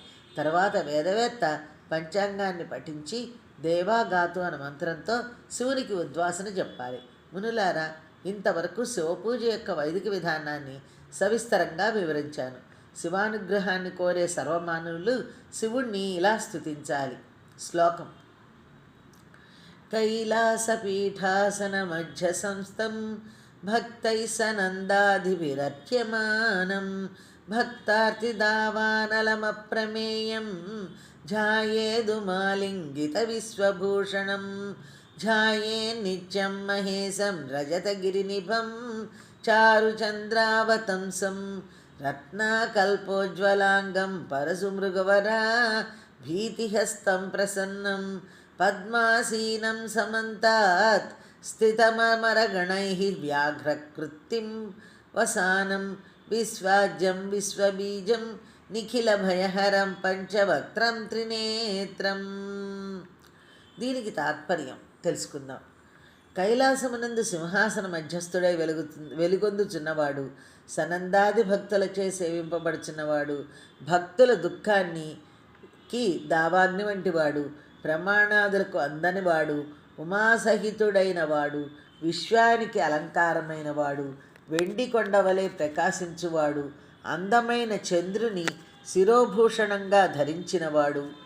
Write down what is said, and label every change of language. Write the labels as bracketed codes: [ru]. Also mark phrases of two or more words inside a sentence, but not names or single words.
[te] తర్వాత వేదవేత్త పంచాంగాన్ని పఠించి దేవాగాతు అను మంత్రంతో శివునికి ఉద్వాసన చెప్పాలి. మునులారా, ఇంతవరకు శివపూజ యొక్క వైదిక విధానాన్ని సవిస్తరంగా వివరించాను. శివానుగ్రహాన్ని కోరే సర్వమానవులు శివుణ్ణి ఇలా స్తుతించాలి. శ్లోకం: [sa] कैलासपीठासनमध्यसंस्थं भक्तैः सनन्दादिभिरर्च्यमानं भक्तार्तिदावानलमप्रमेयं ध्यायेदुमालिङ्गितविश्वभूषणं ध्यायेन्नित्यं महेशं रजतगिरिनिभं चारुचन्द्रावतंसं रत्नाकल्पोज्ज्वलाङ्गं परशुमृगवरा भीतिहस्तं प्रसन्नं पद्मासीनं समन्तात् स्थितममरगणैः व्याघ्रकृत्तिं वसानं विश्वाज्यं विश्वबीजं నిఖిలభయహరం పంచవక్త్రం త్రినేత్రం. [te] దీనికి తాత్పర్యం తెలుసుకుందాం. కైలాసమునందు సింహాసన మధ్యస్థుడై వెలుగొందుచున్నవాడు, సనందాది భక్తులచే సేవింపబడుచున్నవాడు, భక్తుల దుఃఖానికి దావాగ్ని వంటివాడు, ప్రమాణాదులకు అందనివాడు, ఉమాసహితుడైన వాడు, విశ్వానికి అలంకారమైన వాడు, వెండి కొండవలే ప్రకాశించువాడు, అందమైన చంద్రుని శిరోభూషణంగా ధరించినవాడు,